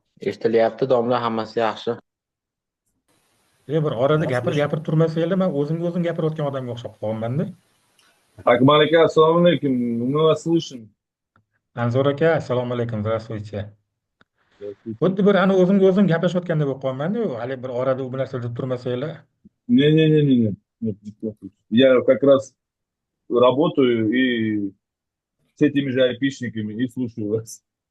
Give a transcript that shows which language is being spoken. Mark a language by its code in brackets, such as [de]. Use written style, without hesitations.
[uz] Eshitilyapti, domla, hammasi yaxshi. Bir orada gapirib turmasanglar, men o'zim gapirayotgan odamga o'xshab qolganman-da. Akmal aka, assalomu alaykum. [ru] Мы вас слышим. [uz] Anzur aka, assalomu alaykum, [ru] здравствуйте. [uz] Xuddi bir o'zim gaplashayotganda bo'lib qolman-da, hali bir orada bu narsa deb turmasanglar. [ru] Не. Нет, не слышу. Я как раз работаю и с этими же айпишниками и слушаю вас.